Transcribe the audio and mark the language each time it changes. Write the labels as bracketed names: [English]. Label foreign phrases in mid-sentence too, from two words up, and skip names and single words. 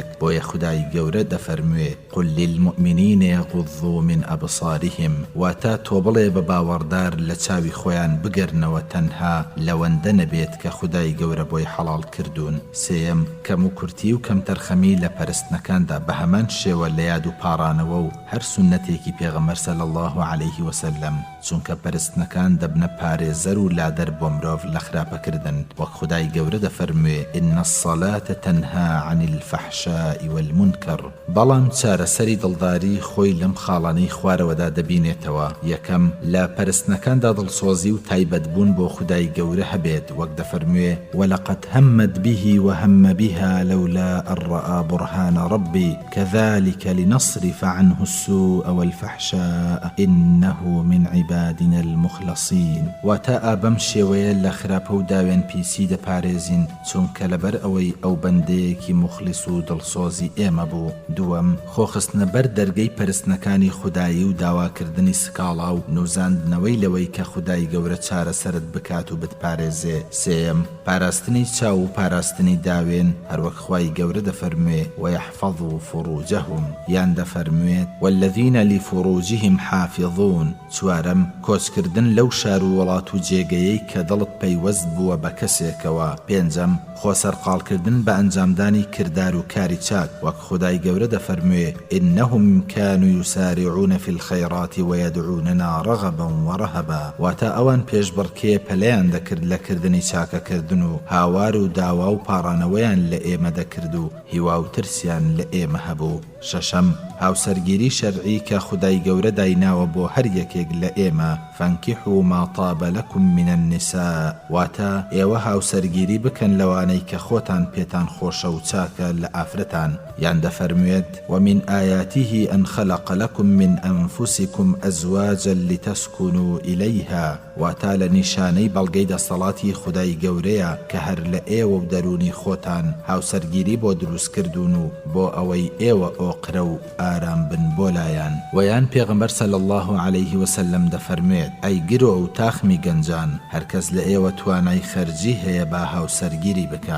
[Central Kurdish] بۆیە خودای گەورە دەفەرموێ [Arabic] قل للمؤمنین یغضوا من ئەبصارهم، [Central Kurdish] واتە تۆ بڵێ بە باوەڕدار لە چاوی خۆیان بگەرنەوە تەنها لەوەندە نەبێت کە خودای گەورە بۆی حەڵال کردوون. سێیەم کەم و کورتی و کەم تەرخەمی لە پەرستنەکاندا بە هەمان شێوە لە یاد و پاڕانەوە و هەر سونەتێکی پێغەمبەر [Arabic] صلی الله علیه وسلم، [Central Kurdish] چونکە پەرستنەکان دەبنە پارێزەر و لادەر بۆ مرۆڤ لە خراپەکردن. وەک خودای گەورە دەفەرموێ [Arabic] إن الصلاة تنهى عن الفحشاء والمنكر. [Central Kurdish] بەڵام چارەسەری دڵداری خۆی لەم خاڵانەی خوارەوەدا دەبینێتەوە. یەکەم لە پەرستنەکاندا دڵسۆزی و تایبەتبوون بۆ خودای گەورە هەبێت. وەک دەفەرموێ [Arabic] ولقد همت به وهم بها لولا أن رأى برهان ربي كذلك لنصرف عنه السوء والفحشاء إنه من عبادنا المخلصين. [Central Kurdish] واتا بەم شێوەیە لە خراپە و داوێن پیسی دەپارێزین چونکە لەبەر ئەوەی ئەو بەندەیەکی مخلیس و دڵسۆزی ئێمە بوو. دووەم خۆخستنە بەر دەرگەی پەرستنەکانی خودایی و داواکردنی سکاڵا و نوزاندنەوەی لەوەی کە خودای گەورە چارەسەرت بکات و بتپارێزێ. سێم پاراستنی چاو و پاراستنی داوێن، هەروەک خوای گەورە دەفەرموێ [Arabic] ويحفظوا فروجهم، [Central Kurdish] یان دەفەرموێت [Arabic] والذین لفروجهم حافظون. [Central Kurdish] چوارەم کۆچکردن لەو شار و وڵات و جێگەیەی کە دڵت پەیوەست بووە بە کەسێکەوە. پێنجەم خۆسەرقاڵکردن بە ئەنجامدانی کردار و کاری چاک، وەک خودای گەورە دەفەرموێ [Arabic] إنهم كانوا يسارعون في الخيرات ويدعوننا رغبا ورهبا. [Central Kurdish] واتە ئەوان پێشبڕکێ پەلەیان دەکرد لە کردنی چاکەکردن و هاوار و داوا و پاڕانەوەیان لە ئێمە دەکرد و هیوا و ترسیان لە ئێمە هەبوو. شەشەم هاوسەرگیری شەرعی کە خودای گەورە دایناوە بۆ هەر یەکێک لە ئێمە [Arabic] فانكحوا ما طاب لكم من النساء، [Central Kurdish] واتە ئێوە هاوسەرگیری بکەن لەوانەی کە خۆتان پێتان خۆشە و چاکە لە ئافرەتان. یان دەفەرموێت [Arabic] ومن آياته أن خلق لكم من أنفسكم أزواجا لتسكنوا إليها [Central Kurdish] واتە لە نیشانەی بەڵگەی دەسەڵاتی خودای گەورەیە کە هەر لە ئێوە و دەرونی خۆتان هاوسەرگیری بۆ دروست کردوون و بۆ ئەوەی ئێوە ئۆقرە و ئارام بن بۆ لایەن. ویان پێغەمبەر [Arabic] صلی الله عليه وسلم [Central Kurdish] دەفەرمێت ئەی گرۆ و تاخمی گەنجان، هەرکەس لە ئێوە توانای خەرجی هەیە با هاوسەرگیری بکات.